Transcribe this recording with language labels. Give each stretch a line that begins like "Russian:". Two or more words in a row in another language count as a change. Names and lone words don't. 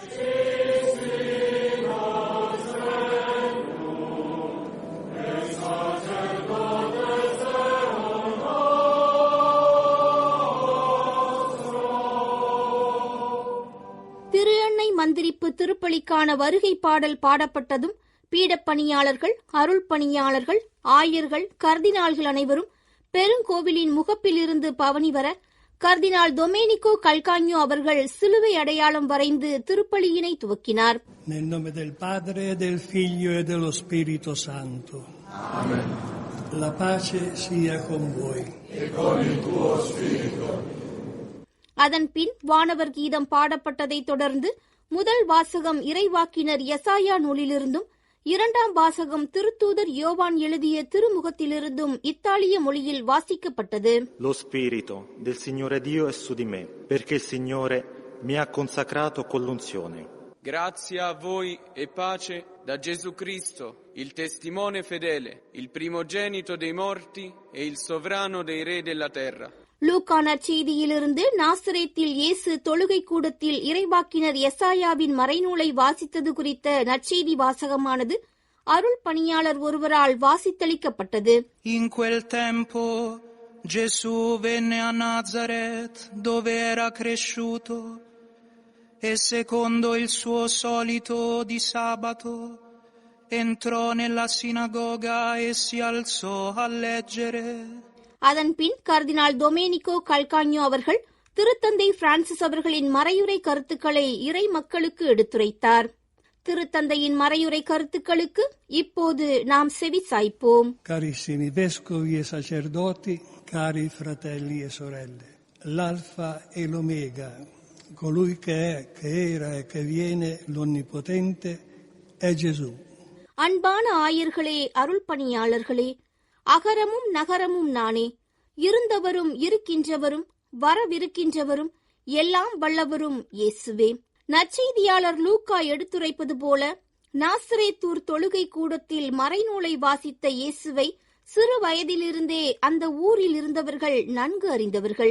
Tamil: திரு எண்ணெய் மந்திரிப்பு திருப்பலிக்கான வருகை பாடல் பாடப்பட்டதும் பீடப்பணியாளர்கள், அருள் பணியாளர்கள், ஆயர்கள், கர்தினால்கள் அனைவரும் பெருங்கோவிலின் முகப்பிலிருந்து பவனி வர கர்தினால் டொமேனிகோ கல்கான்யோ அவர்கள் சிலுவை அடையாளம் வரைந்து திருப்பலியினை துவக்கினார்.
Italian: Nel nome del Padre, del Figlio e dello Spirito Santo. Amen. La pace sia con voi.
Tamil: அதன் பின் வானவர் கீதம் பாடப்பட்டதை தொடர்ந்து முதல் வாசகம் இறைவாக்கினர் யெசாயா நூலிலிருந்தும் இரண்டாம் வாசகம் திருத்தூதர் யோவான் எழுதிய திருமுகத்திலிருந்தும் இத்தாலிய மொழியில் வாசிக்கப்பட்டது.
Italian: Lo spirito del Signore Dio è su di me, perché il Signore mi ha consacrato con l'unzione. Grazia a voi e pace da Gesù Cristo, il testimone fedele, il primogenito dei morti e il sovrano dei re della terra.
Tamil: லூக்கா நற்செய்தியிலிருந்து நாசரேத்தில் இயேசு தொழுகை கூடத்தில் இறைவாக்கினர் யெசாயாவின் மறைநூலை வாசித்தது குறித்த நற்செய்தி வாசகமானது அருள் பணியாளர் ஒருவரால் வாசித்தளிக்கப்பட்டது.
Italian: In quel tempo Gesù venne a Nazaret, dove era cresciuto, e secondo il suo solito di sabato entrò nella sinagoga e si alzò a leggere.
Tamil: அதன் பின் கர்தினால் டொமேனிகோ கல்கான்யோ அவர்கள் திருத்தந்தை பிரான்சிஸ் அவர்களின் மறையுரை கருத்துக்களை இறை மக்களுக்கு எடுத்துரைத்தார். திருத்தந்தையின் மறையுரை கருத்துக்களுக்கு இப்போது நாம் செவி சாய்ப்போம்.
Italian: Carissimi vescovi e sacerdoti, cari fratelli e sorelle, l'alfa e l'omega, colui che è, che era e che viene, l'onnipotente, è Gesù.
Tamil: அன்பான ஆயர்களே, அருள் பணியாளர்களே, அகரமும் நகரமும் நானே, இருந்தவரும் இருக்கின்றவரும் வரவிருக்கின்றவரும் எல்லாம் வல்லவரும் இயேசுவே. நற்செய்தியாளர் லூக்கா எடுத்துரைப்பது போல நாசரேத்தூர் தொழுகை கூடத்தில் மறைநூலை வாசித்த இயேசுவை சிறு வயதிலிருந்தே அந்த ஊரில் இருந்தவர்கள் நன்கு அறிந்தவர்கள்.